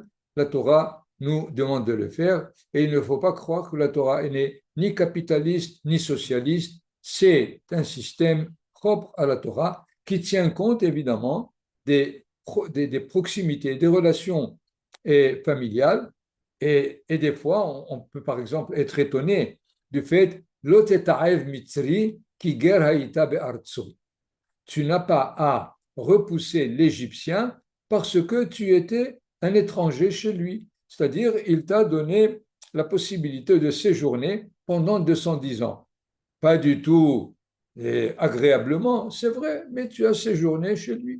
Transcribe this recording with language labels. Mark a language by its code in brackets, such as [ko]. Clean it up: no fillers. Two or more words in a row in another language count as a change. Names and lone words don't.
[fr] La Torah nous demande de le faire et il ne faut pas croire que la Torah n'est ni capitaliste ni socialiste. C'est un système propre à la Torah qui tient compte évidemment des proximités, des relations familiales. Et des fois, on peut par exemple être étonné du fait [he] לא תתעב מצרי כי גר היית בארצו. [fr] Tu n'as pas à repousser l'Égyptien parce que tu étais un étranger chez lui. C'est-à-dire, il t'a donné la possibilité de séjourner pendant 210 ans. Pas du tout agréablement, c'est vrai, mais tu as séjourné chez lui.